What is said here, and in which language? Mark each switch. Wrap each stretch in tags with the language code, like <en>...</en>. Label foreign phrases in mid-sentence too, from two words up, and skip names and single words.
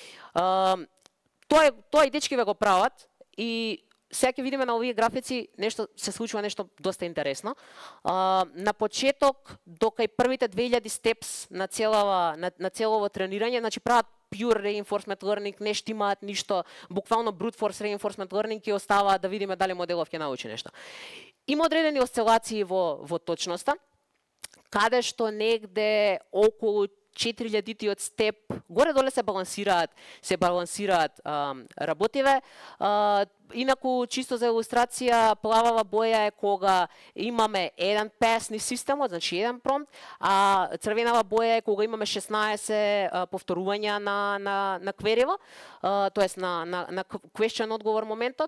<mk>Тоа и дечкиве го прават, и сега ќе видиме на овие графици се случува нешто доста интересно. На почеток, докај првите 2000 steps на целово тренирање, значи прават</mk> <en>pure reinforcement learning,</en> <mk>не штимаат ништо, буквално</mk> <en>brute force reinforcement learning</en> <mk>ќе оставаат да видиме дали моделов ќе научи нешто. Има одредени осцилации во точноста, каде што негде околу 4000-тиот степ горе-доле се балансираат работиве. Инаку, чисто за илустрација, плавава боја е кога имаме еден песни системот, значи еден промпт, а црвенава боја е кога имаме 16 повторувања на квериво, тоест на question одговор моментот.</mk>